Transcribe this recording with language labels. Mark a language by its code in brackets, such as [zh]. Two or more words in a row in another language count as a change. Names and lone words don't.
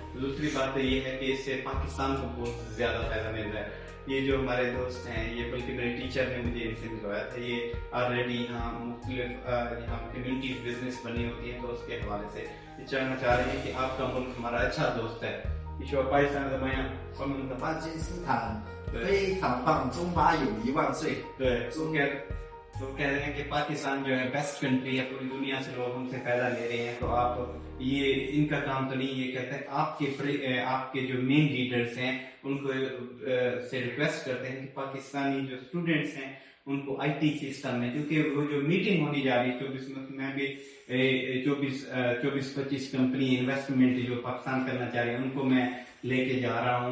[ur] دوسری بات تو یہ ہے کہ اس سے پاکستان کو بہت زیادہ فائدہ مل رہا ہے. یہ جو ہمارے دوست ہیں، یہ بلکہ میرے ٹیچر نے مجھے ان سے ملوایا تھا، یہ آلریڈی یہاں مختلف یہاں [en] community business [ur] بنی ہوتی ہے، تو اس کے حوالے سے یہ جاننا چاہ رہے ہیں کہ آپ کا ملک ہمارا اچھا دوست ہے. [zh] 说巴基斯坦怎么样？巴基斯坦非常棒，中巴友谊万岁。 [ur] 对， تو کہہ رہے ہیں کہ پاکستان جو ہے [en] best country [ur] ہے، پوری دنیا سے لوگ ہم سے فائدہ لے رہے ہیں، تو آپ یہ ان کا کام تو نہیں. یہ کہتے ہیں آپ کے جو [en] main leaders [ur] ہیں ان کو سے ریکویسٹ کرتے ہیں کہ پاکستانی جو اسٹوڈنٹس ہیں ان کو [en] IT system [ur] میں، کیونکہ وہ جو میٹنگ ہونے جا رہی ہے 24 میں بھی 24-25 [en] company investment [ur] جو پاکستان کرنا چاہ رہی ہے ان کو میں لے کے جا رہا ہوں.